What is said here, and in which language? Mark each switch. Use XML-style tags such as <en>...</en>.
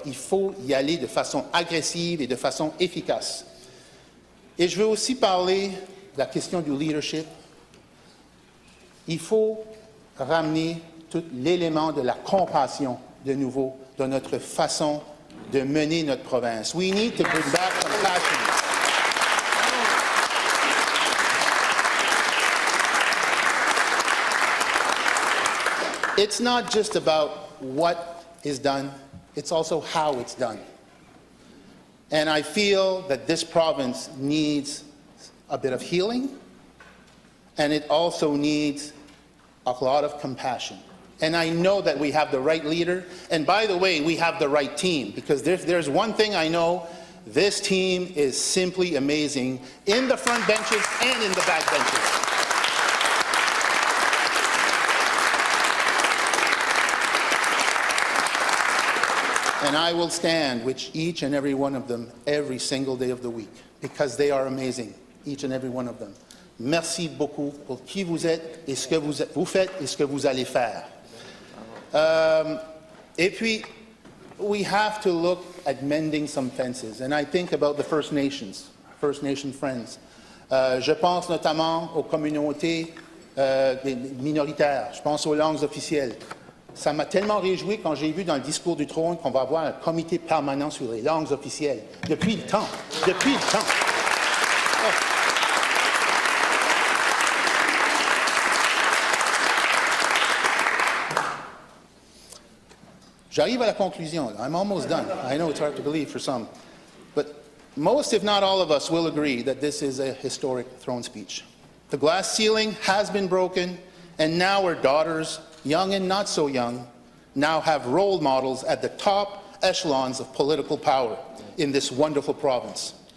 <fr>Il faut y aller de façon agressive et de façon efficace. Et je veux aussi parler de la question du leadership. Il faut ramener tout l'élément de la compassion de nouveau dans notre façon de mener notre province.</fr> <en>We need to bring back compassion. It's not just about what is done, it's also how it's done. And I feel that this province needs a bit of healing, and it also needs a lot of compassion. And I know that we have the right leader, and by the way, we have the right team, because there's one thing I know, this team is simply amazing in the front benches and in the back benches. And I will stand with each and every one of them every single day of the week, because they are amazing, each and every one of them.</en> <fr>Merci beaucoup pour qui vous êtes et ce que vous faites et ce que vous allez faire. Et puis,</fr> <en>we have to look at mending some fences, and I think about the First Nations, First Nation friends.</en> <fr>Je pense notamment aux communautés minoritaires, je pense aux langues officielles. Ça m'a tellement réjoui quand j'ai vu dans le discours du trône qu'on va avoir un comité permanent sur les langues officielles. Depuis le temps. Depuis le temps. Oh. J'arrive à la conclusion.</fr> <en>I'm almost done. I know it's hard to believe for some. But most, if not all of us, will agree that this is a historic throne speech. The glass ceiling has been broken, and now our daughters, young and not so young, now have role models at the top echelons of political power in this wonderful province.</en>